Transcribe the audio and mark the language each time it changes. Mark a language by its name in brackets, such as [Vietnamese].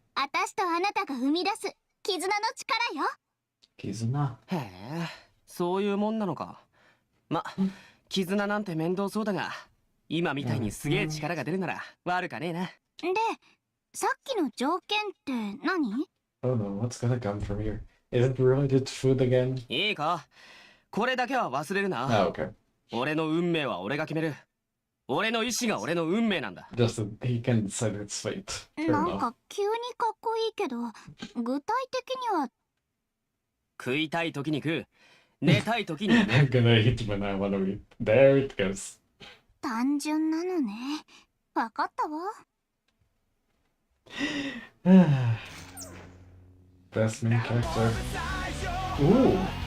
[Japanese] 私とあなたが生み出す絆の力よ。 Kizuna. へえ、そういうもんなのか。ま、絆なんて面倒そうだが、今みたいにすげえ力が出るなら悪かねえな。で、さっきの条件って何？ [English] Oh no, what's gonna come from here? Is it related to food again? [Japanese] いいか、これだけは忘れるな。 [English] Ah, okay. [Japanese] 俺の運命は俺が決める。俺の意志が俺の運命なんだ。 [English] Just that he can decide its fate. Fair [Japanese] なん [English] enough. [Japanese] か急にかっこいいけど、具体的には食いたい時に食う。寝たい時に寝 [English] I'm gonna eat when I wanna eat. There it goes. [Japanese] 単純なのね。わかったわ。 [English] Best main character. Ooh.